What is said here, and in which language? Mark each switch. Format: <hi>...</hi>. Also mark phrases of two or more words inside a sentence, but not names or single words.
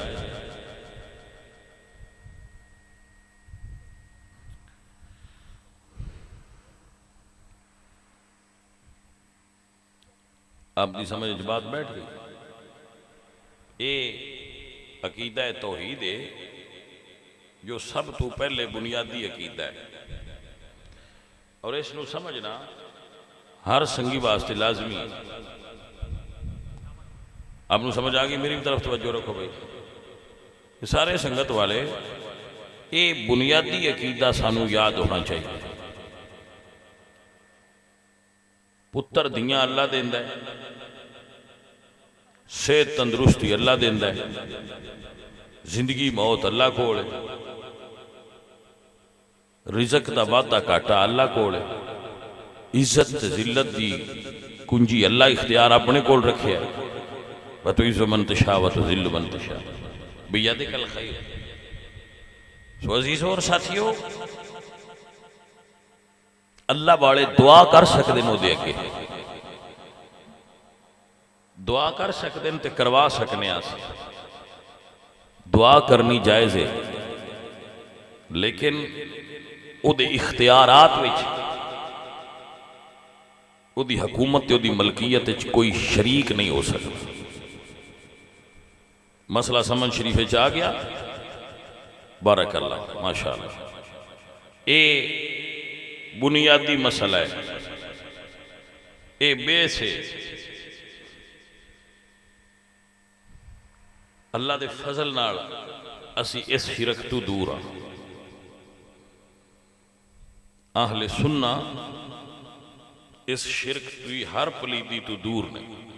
<pa>آپ دی سمجھ بات بیٹھ گئی، یہ عقیدہ توحید ہے جو سب تو پہلے بنیادی عقیدہ ہے، اور اس نو سمجھنا ہر سنگی واسطے لازمی ہے۔ آپ نو سمجھ آگئی، میری طرف توجہ رکھو بھائی، یہ سارے سنگت والے یہ بنیادی عقیدہ سانو یاد ہونا چاہیے، پتر دیاں اللہ دیندہ ہے، صحت تندرستی اللہ دیندہ ہے، زندگی موت اللہ کول ہے، رزق دا وعدہ کاٹا اللہ کول ہے، عزت ذلت دی کنجی اللہ اختیار اپنے کول رکھے ہے،</pa> <ar>وَتُعِزُّ مَن تَشَاءُ وَتُذِلُّ مَن تَشَاءُ بِيَدِكَ الْخَيْرُ۔</ar> <ur>سو عزیزوں اور ساتھیوں، اللہ والے دعا کر سکتے ہیں</ur> <pa>دے کے، دعا کر سکتے ہیں تے کروا سکنے آسے، دعا کرنی جائز ہے، لیکن او دے اختیارات وچ، او دی حکومت تے او دی ملکیت وچ کوئی شریک نہیں ہو سکتا۔ مسئلہ سمجھ شریفے چاہ گیا، بارک اللہ، ماشاءاللہ، اے بنیادی مسئلہ ہے، اے بیس ہے، اللہ دے فضل نال اسی اس شرک تو دور ہاں، اہل سنہ اس شرک تو ہر پلیدی تو دور نہیں،</pa>